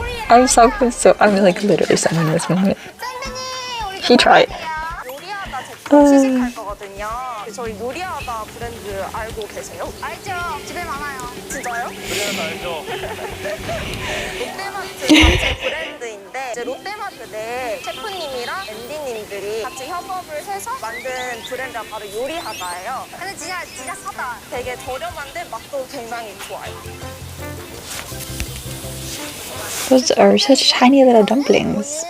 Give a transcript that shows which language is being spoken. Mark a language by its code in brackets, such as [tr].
[en] I'm like literally someone in this moment. He tried. [ko] 요리하다 제품 시식할 거거든요. 저희 요리하다 브랜드 알고 계세요? 알죠. 집에 많아요. 진짜요? 그래야 알죠. 롯데마트 자체 브랜드인데 이제 롯데마트 내 셰프님이랑 MD님들이 같이 협업을 해서 만든 브랜드가 바로 요리하다예요. 근데 진짜 싸다. 되게 저렴한데 맛도 굉장히 좋아요. [en] Those are such tiny little dumplings.